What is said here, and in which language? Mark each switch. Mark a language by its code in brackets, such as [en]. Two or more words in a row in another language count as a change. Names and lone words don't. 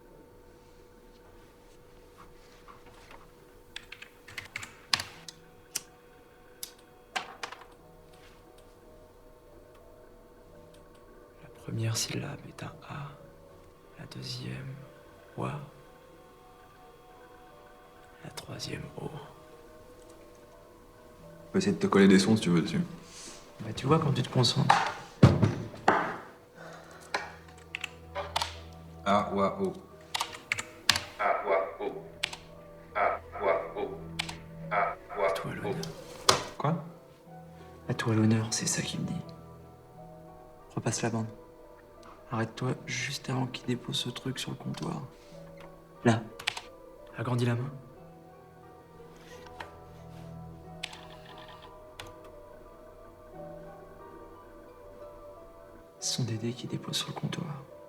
[fr] La première syllabe est un A. La deuxième, Wa. La troisième, O. On peut essayer de te coller des sons si tu veux dessus. Bah, tu vois, quand tu te concentres. A, Wa, O. A, Wa, O. A, Wa, O. A, Wa, À toi l'honneur. Quoi? À toi l'honneur, c'est ça qu'il me dit. Repasse la bande. Arrête-toi juste avant qu'il dépose ce truc sur le comptoir. Là. Agrandis la main. Ce sont des dés qui déposent sur le comptoir.